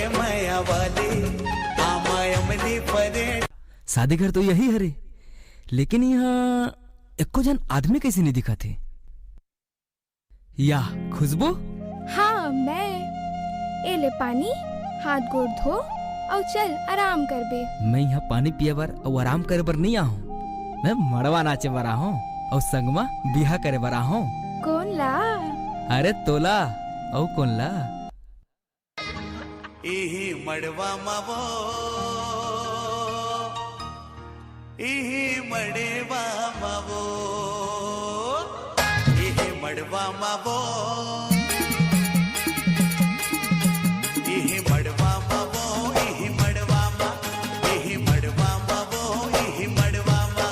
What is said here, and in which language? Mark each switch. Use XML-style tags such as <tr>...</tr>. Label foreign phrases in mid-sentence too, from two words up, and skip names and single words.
<hne>माया वाली मायामनी परे। शादी घर तो यही हरे, लेकिन यहाँ एको जन आदमी कैसे नहीं दिखा थे। या खुशबू? हाँ मैं। ए ले पानी, हाथ गोड़ धो और चल आराम कर बे। मैं यहाँ पानी पिए बर और आराम करे बर नहीं आहूँ। मैं मड़वा नाचे बर आहूँ और संगमा बिहा करे बर आहूँ। कौन ला? अरे तोला और कौन ला? इही मड़वा मावो, इही मड़वा मावो, इही मड़वा मावो, इही मड़वा मावो, इही मड़वा मा, इही मड़वा मावो, इही मड़वा मा।</hne>